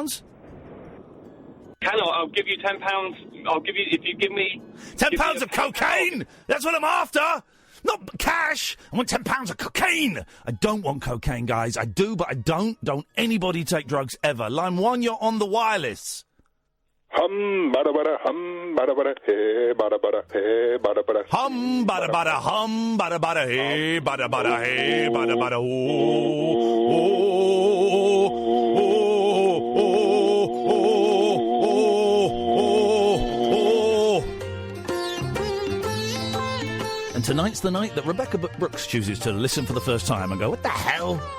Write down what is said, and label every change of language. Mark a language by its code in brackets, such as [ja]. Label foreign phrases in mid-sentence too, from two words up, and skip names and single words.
[en] Can I? I'll give you £10. I'll give you, if you give me... £10 of cocaine! That's what I'm after! Not cash! I want £10 of cocaine! I don't want cocaine, guys. I do, but I don't. Don't anybody take drugs ever. Line 1, you're on the wireless. Hum, bada bada, hum, bada bada, hey, bada bada, hey, bada bada. Hum, bada bada, hum, bada bada, hey, bada bada, hey, bada bada, And tonight's the night that Rebecca Brooks chooses to listen for the first time and go, what the hell?